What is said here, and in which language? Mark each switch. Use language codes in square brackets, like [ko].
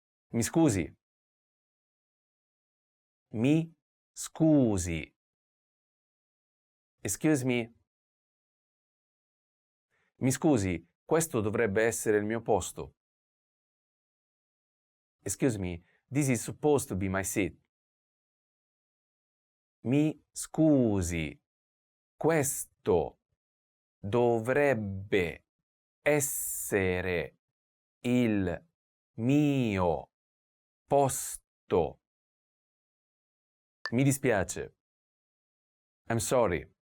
[it] Mi scusi. Mi scusi. [en] Excuse me. [it] Mi scusi, questo dovrebbe essere il mio posto. [en] Excuse me, this is supposed to be my seat. [it] Mi scusi, questo dovrebbe essere il mio posto. Mi dispiace. [en] I'm sorry.